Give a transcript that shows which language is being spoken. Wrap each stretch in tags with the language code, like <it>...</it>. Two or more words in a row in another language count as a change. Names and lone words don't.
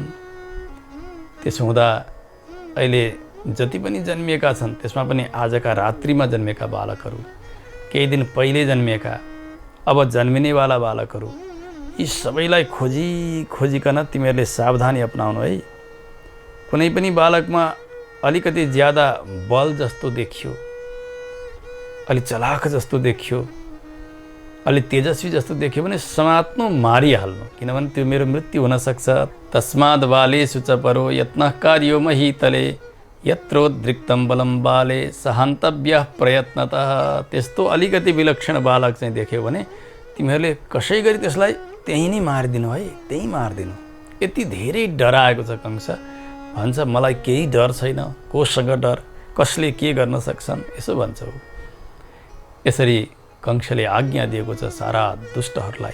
<ne>त्यसो हुँदा अहिले जति पनि जन्मिएका छन्, त्यसमा पनि आजका रात्रिमा जन्मेका बालकहरू, केही दिन पहिले जन्मिएका, अब जन्मिनेवाला बालकहरू, यी सबैलाई खोजिकन तिमीहरूले सावधानी अपनाउनु है। कुनै पनि बालकमा अलिकति ज्यादा बल जस्तो देखियो, अलि चलाख जस्तो देखियो, अलि तेजस्वी जस्तो देखियो भने समात्नु, मारिहाल्नु, किनभने त्यो मेरो मृत्यु हुनसक्छ।</ne> <sa>तस्माद् बालेषु च परो यत्नः कार्यो महीतले यत्रोद्रिक्तं बलं बाले सहान्तव्यः प्रयत्नतः।</sa> <ne>त्यस्तो अलिकति विलक्षण बालक चाहिँ देख्यो भने तिमीहरूले कसै गरी त्यसलाई त्यहीँ नै मारिदिनु है, त्यहीँ मारिदिनु। यति धेरै डराएको छ कंस। भन्छ मलाई केही डर छैन, कोसँग डर, कसले के गर्न सक्छन्, यसो भन्छ। यसरी कंसले आज्ञा दिएको छ सारा दुष्टहरूलाई।</ne>